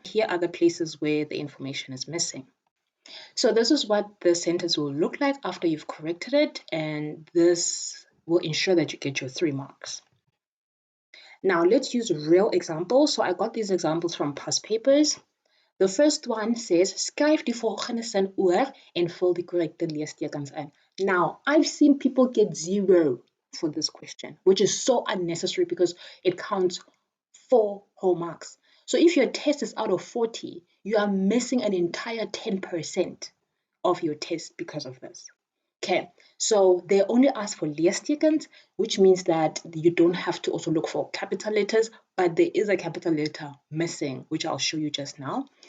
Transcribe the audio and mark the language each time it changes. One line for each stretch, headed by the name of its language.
English: Here are the places where the information is missing. So this is what the sentence will look like after you've corrected it, and this will ensure that you get your 3 marks. Now let's use real examples. So I got these examples from past papers. The first one says,
Afrikaans: skryf die volgende sin oor en vul die korrekte leestekens in.
English: Now, I've seen people get 0 for this question, which is so unnecessary because it counts 4 whole marks. So if your test is out of 40, you are missing an entire 10% of your test because of this. Okay, so they only ask for leestekens, which means that you don't have to also look for capital letters, but there is a capital letter missing, which I'll show you just now.